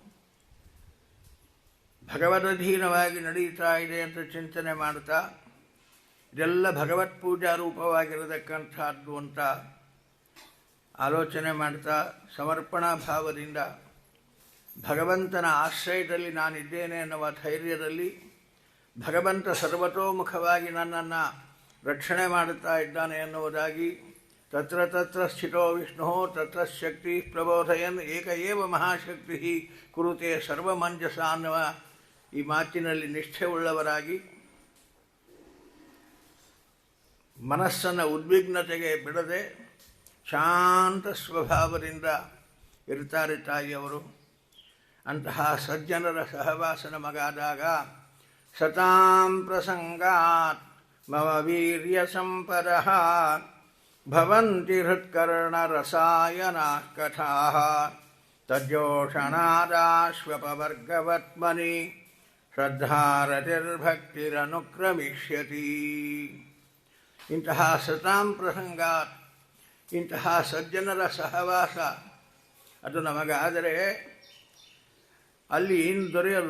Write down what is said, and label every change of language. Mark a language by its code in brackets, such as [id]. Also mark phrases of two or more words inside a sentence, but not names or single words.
[kn] ಭಗವದಧೀನವಾಗಿ ನಡೀತಾ ಇದೆ ಅಂತ ಚಿಂತನೆ ಮಾಡ್ತಾ, ಇದೆಲ್ಲ ಭಗವತ್ ಪೂಜಾ ರೂಪವಾಗಿರತಕ್ಕಂಥದ್ದು ಅಂತ ಆಲೋಚನೆ ಮಾಡ್ತಾ, ಸಮರ್ಪಣಾ ಭಾವದಿಂದ ಭಗವಂತನ ಆಶ್ರಯದಲ್ಲಿ ನಾನಿದ್ದೇನೆ ಎನ್ನುವ ಧೈರ್ಯದಲ್ಲಿ ಭಗವಂತ ಸರ್ವತೋಮುಖವಾಗಿ ನನ್ನನ್ನು ರಕ್ಷಣೆ ಮಾಡುತ್ತಾ ಇದ್ದಾನೆ ಎನ್ನುವುದಾಗಿ, [sa] ತತ್ರ ತತ್ರ ಸ್ಥಿತೋ ವಿಷ್ಣು ತತ್ರ ಶಕ್ತಿ ಪ್ರಬೋಧಯನ್ ಏಕ ಏವ ಮಹಾಶಕ್ತಿ ಕುರುತೆ ಸರ್ವಮಂಜಸ [kn] ಅನ್ನುವ ಈ ಮಾತಿನಲ್ಲಿ ನಿಷ್ಠೆಯುಳ್ಳವರಾಗಿ ಮನಸ್ಸನ್ನು ಉದ್ವಿಗ್ನತೆಗೆ ಬಿಡದೆ ಶಾಂತ ಸ್ವಭಾವದಿಂದ ಇರ್ತಾರೆ ತಾಯಿಯವರು. ಅಂತಹ ಸಜ್ಜನರ ಸಹವಾಸ ನಮಗಾದಾಗ [sa] ಸತಾಂ ಪ್ರಸಂಗಾತ್ ಮಮ ವೀರ್ಯ ಸಂಪದಃ ಭವಂತಿ ಹೃತ್ಕರ್ಣರಸಾಯನಾಃ ಕಥಾಃ. ತಜ್ಜೋಷಣಾದಾಶ್ವಪವರ್ಗವತ್ಮನಿ ಶ್ರದ್ಧಾರತಿರ್ಭಕ್ತಿರನುಕ್ರಮಿಷ್ಯತಿ. [kn] ಇಂತಹ [sa] ಸತಾಂ ಪ್ರಸಂಗಾತ್, [kn] ಇಂತಹ ಸಜ್ಜನರ ಸಹವಾಸ ಅದು ನಮಗಾದರೆ ಅಲ್ಲಿ ಏನು ದೊರೆಯಲು?